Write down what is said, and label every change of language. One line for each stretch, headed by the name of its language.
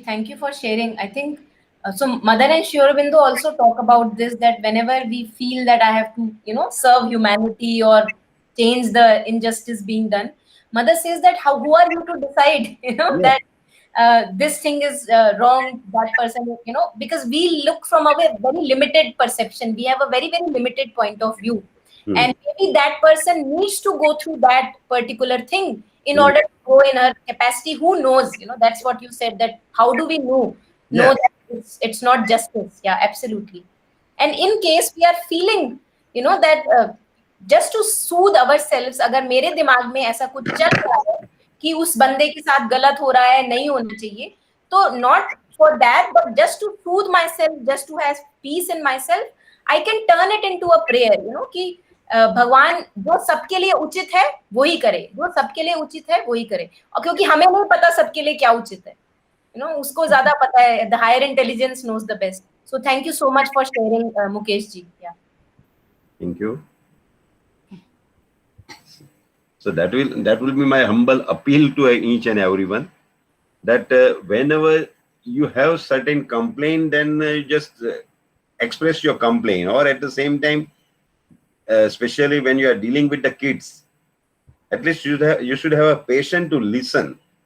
English: Thank you for sharing. I think so. Mother and Sri Aurobindo also talk about this, that whenever we feel that I have to, serve humanity or change the injustice being done, Mother says that who are you to decide, that this thing is wrong, that person, because we look from a very limited perception. We have a very, very limited point of view. And maybe that person needs to go through that particular thing in order to go in her capacity. Who knows? That's what you said, that how do we know that it's not justice? Yeah, absolutely. And in case we are feeling, that just to soothe ourselves,
Hindi: अगर मेरे दिमाग में ऐसा कुछ चल रहा है कि उस बंदे के साथ गलत हो रहा है, नहीं होना चाहिए, तो
English: not for that, but just to soothe myself, just to have peace in myself, I can turn it into a prayer,
Hindi: कि भगवान जो सबके लिए उचित है वही करे, जो सबके लिए उचित है वही करे. और क्योंकि हमें नहीं पता सबके लिए क्या उचित है, उसको ज्यादा पता है.
English: The higher intelligence knows the best. So thank you so much for sharing, Mukesh ji. Yeah. Thank you. So that will be my humble appeal to each and everyone, that whenever you have certain complaint, then you just express your complaint, or at the same time, especially when you are dealing with the kids, at least you should have a patience to listen.